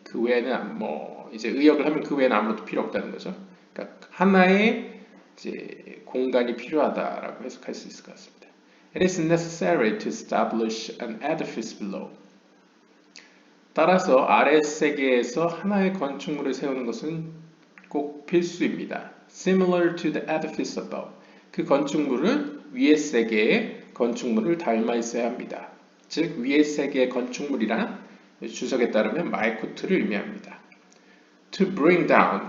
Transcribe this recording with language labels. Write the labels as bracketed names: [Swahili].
[Korean] 그 외에는 뭐 이제 의역을 하면 그 외에는 아무것도 필요 없다는 거죠. 그러니까 하나의 이제 공간이 필요하다라고 해석할 수 있을 것 같습니다. [English] It is necessary to establish an edifice below. [Korean] 따라서 아래 세계에서 하나의 건축물을 세우는 것은 꼭 필수입니다. [English] Similar to the edifice above. [Korean] 그 건축물은 위의 세계의 건축물을 닮아 있어야 합니다. 즉 위의 세계의 건축물이란 주석에 따르면 말쿠트를 의미합니다. [English] To bring down.